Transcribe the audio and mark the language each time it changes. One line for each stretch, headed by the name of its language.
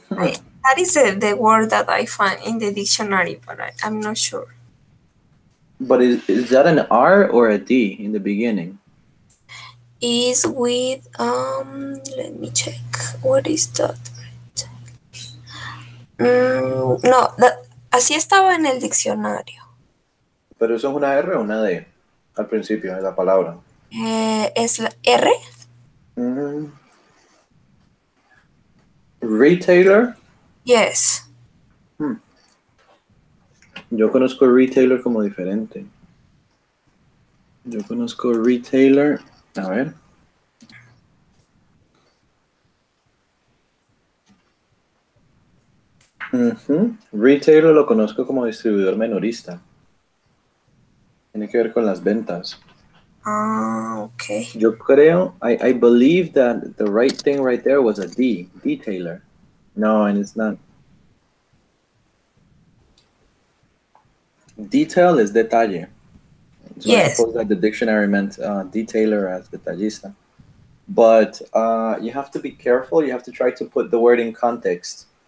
English: that is the word that I find in the dictionary, but I'm not sure. but is that an R or a D in the beginning? Is with let me check. What is that?
Spanish: No, así estaba en el diccionario. Pero eso es una R o una D al principio de la palabra. ¿Es la R?
English: Mm, retailer. Yes.
Spanish: Hmm, Yo conozco retailer como diferente. Yo conozco retailer. A ver. Retailer lo conozco como distribuidor minorista. Tiene que ver con las ventas. Ah, ok. Yo creo,
English: I believe that the right thing right there was a D, detailer. No, and it's not. Detail is detalle. So I Yes. suppose that the dictionary meant detailer as detallista. But you have to be careful. You have to try to put the word in context.